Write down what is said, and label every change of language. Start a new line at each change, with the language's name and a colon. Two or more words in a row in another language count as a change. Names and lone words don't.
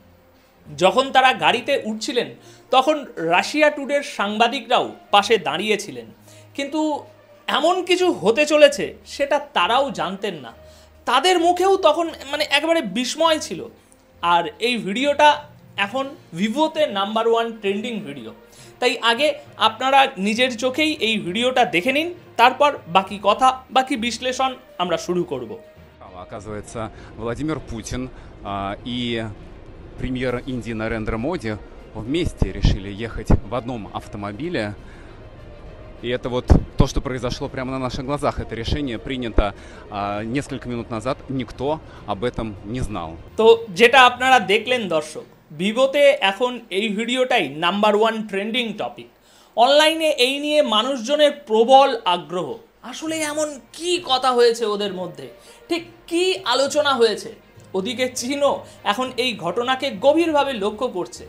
Bangla: যখন তারা গাড়িতে উঠছিলেন তখন রাশিয়া টুডের সাংবাদিকরাও পাশে দাঁড়িয়েছিলেন, কিন্তু এমন কিছু হতে চলেছে সেটা তারাও জানতেন না। তাদের মুখেও তখন একেবারে বিস্ময় ছিল। আর এই ভিডিওটা এখন ভিভোতে
English: number 1 trending video.
Bangla: তাই আগে আপনারা নিজের চোখেই এই ভিডিওটা দেখে নিন, তারপর বাকি কথা, বাকি বিশ্লেষণ আমরা শুরু করব।
Russian: Оказывается, Владимир Путин и премьер Индии Нарендра Моди вместе решили ехать в одном автомобиле. И это вот то, что произошло прямо на наших глазах. Это решение принято несколько минут назад. Никто об этом не знал.
Bangla: তো যেটা আপনারা দেখলেন দর্শক, ভিভোতে এখন এই ভিডিওটাই
English: number 1 trending topic.
Bangla: অনলাইনে এই নিয়ে মানুষজনের প্রবল আগ্রহ। আসলে এমন কি কথা হয়েছে ওদের মধ্যে, ঠিক কি আলোচনা হয়েছে? ওদিকে চীনও এখন এই ঘটনাকে গভীরভাবে লক্ষ্য করছে।